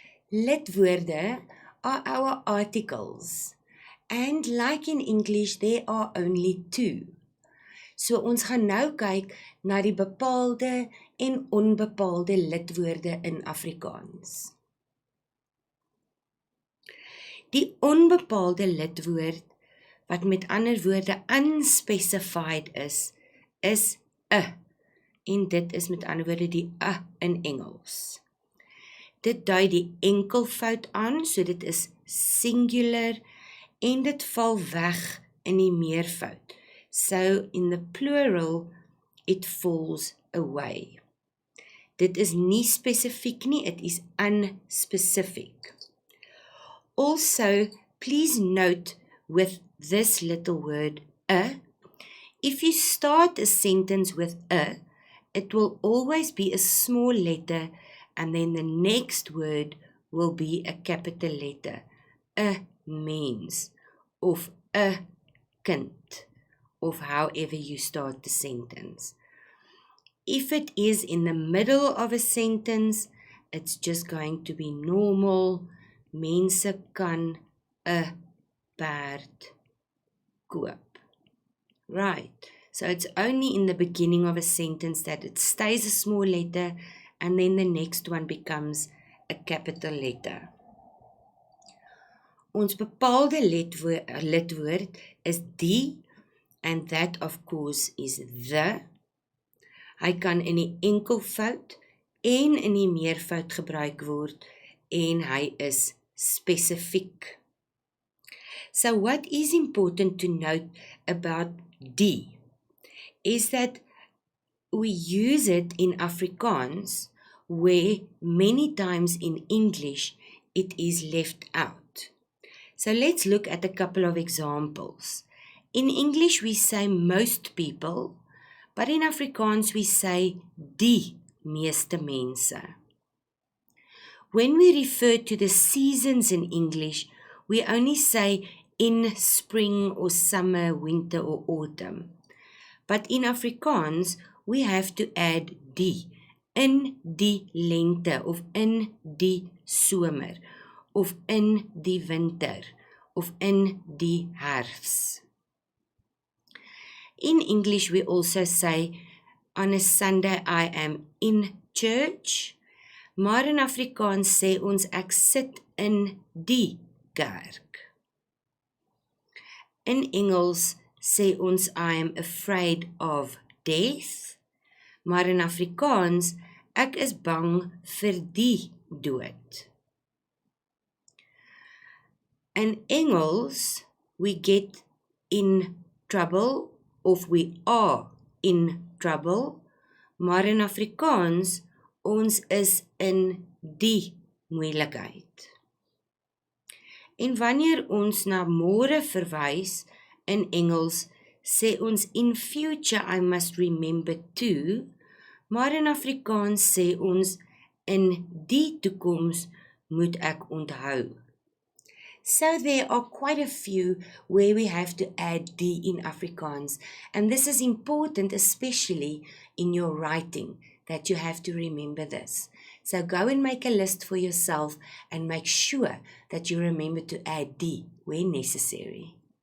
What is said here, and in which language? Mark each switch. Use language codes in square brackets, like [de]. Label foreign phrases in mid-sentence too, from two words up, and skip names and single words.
[en] Lidwoorde are our articles. And like in English, there are only two. [af] So ons gaan nou kyk na die bepaalde en onbepaalde lidwoorde in Afrikaans. Die onbepaalde lidwoord, wat met ander woorde unspecified is 'n. En dit is met ander woorde die 'n in Engels. Dit dui die enkelvoud aan, so dit is singular, en dit val weg in die meervoud. [en] So in the plural, it falls away. [af] Dit is nie spesifiek nie, [en] it is unspecific. Also, please note with this little word, if you start a sentence with it will always be a small letter, and then the next word will be a capital letter. A mens, of a kind, of however you start the sentence. If it is in the middle of a sentence, it's just going to be normal. [af] Mense kan 'n perd koop. [en] Right. So it's only in the beginning of a sentence that it stays a small letter, and then the next one becomes a capital letter. [af] Ons bepaalde lidwoord is die, [en] and that of course is the. [af] Hy kan in die enkelvoud en in die meervoud gebruik word, en hy is spesifiek. [en] So what is important to note about die is that we use it in Afrikaans, where many times in English it is left out. So let's look at a couple of examples. In English we say most people, but in Afrikaans we say [af] die meeste mense. [en] When we refer to the seasons in English, we only say in spring or summer, winter or autumn. But in Afrikaans, we have to add die, [af] in die lente, of in die somer, of in die winter, of in die herfs. [en] In English, we also say, on a Sunday I am in church, [af] maar in Afrikaans sê ons ek sit in die kerk. In Engels sê ons [en] I am afraid of death, [af] maar in Afrikaans ek is bang vir die dood. [en] In Engels we get in trouble of we are in trouble, [af] maar in Afrikaans ons is in die moeilikheid. En wanneer ons na môre verwys in Engels, sê ons [en] in future I must remember to, [af] maar in Afrikaans sê ons in die toekoms moet ek onthou. [en] So there are quite a few where we have to add die in Afrikaans, and this is important especially in your writing, that you have to remember this. So go and make a list for yourself and make sure that you remember to add die where necessary.